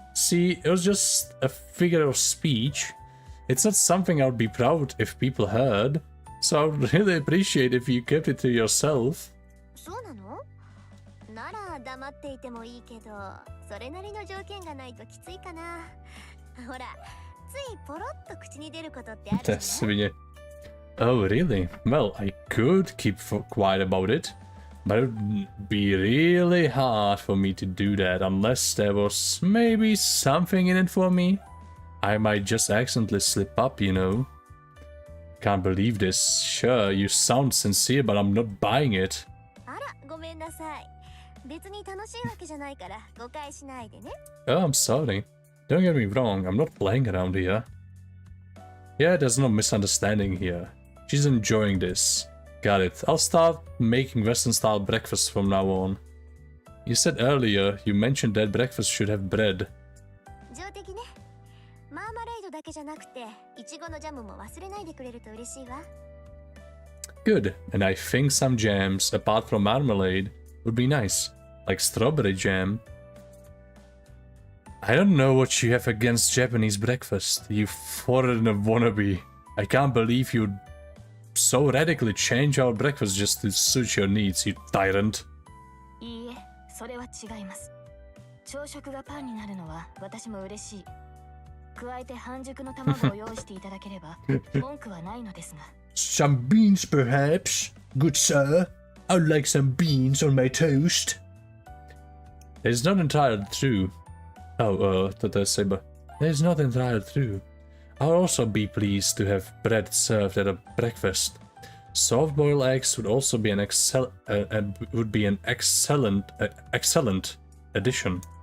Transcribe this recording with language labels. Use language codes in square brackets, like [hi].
[en] See, it was just a figure of speech. It's not something I would be proud if people heard. So I would really appreciate if you kept it to yourself. [ja] そうなの？なら黙っていてもいいけど、それなりの条件がないときついかな。ほら、ついポロッと口に出ることってあるじゃない？ [cs] Samozřejmě. [en] Oh, really? Well, I could keep quiet about it, but it would be really hard for me to do that unless there was maybe something in it for me. I might just accidentally slip up, you know. Can't believe this. Sure, you sound sincere, but I'm not buying it. [ja] あら、ごめんなさい。別に楽しいわけじゃないから誤解しないでね。 [en] Oh, I'm sorry. Don't get me wrong, I'm not playing around here. Yeah, there's no misunderstanding here. She's enjoying this. Got it. I'll start making Western-style breakfast from now on. You said earlier, you mentioned that breakfast should have bread. [ja] 上的ね。マーマレードだけじゃなくて、いちごのジャムも忘れないでくれると嬉しいわ。 [en] Good. And I think some jams, apart from marmalade, would be nice. Like strawberry jam. I don't know what you have against Japanese breakfast, you foreigner wannabe. I can't believe you'd so radically change our breakfast just to suit your needs, you tyrant. [ja] いいえ、それは違います。朝食がパンになるのは私も嬉しい。加えて半熟の卵を用意していただければ文句はないのですが。 [en] Some beans, perhaps? Good sir, I'd like some beans on my toast. It's not entirely true. Oh, Saber. It's not entirely true. I'll also be pleased to have bread served at a breakfast. Soft-boiled eggs would also be an excellent addition.